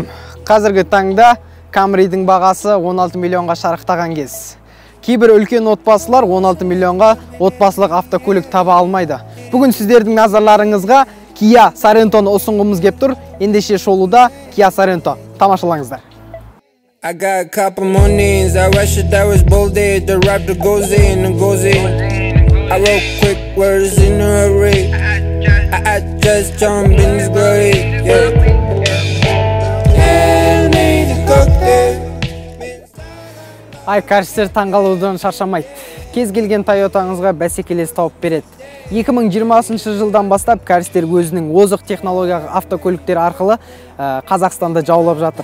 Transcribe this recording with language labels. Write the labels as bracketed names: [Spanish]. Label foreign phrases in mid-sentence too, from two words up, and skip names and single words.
[Kazakh] Қазіргі таңда Camry'дің бағасы 16 миллионға шарықтаған кез. Кейбір үлкен отбасылар 16 миллионға отбасылық автокөлік таба алмайды. Бүгін сіздердің назарларыңызға Kia Sorrento'ны ұсынғымыз кеп тұр. Ендеше шолуда Kia Sorrento. Тамашалаңыздар. [English] I got a couple more names, I wish that was bolded. The rapper goes in and goes in. I wrote quick words in a hurry. I just jump in this glory, yeah. [Kazakh] Ай, кәрістер таңғалудан шаршамайды. Кез келген Toyota'ңызға бәсекелес тауып береді. 2020 жылдан бастап кәрістер өзінің озық технологиялық автокөліктер арқылы Қазақстанда жаулап жатыр.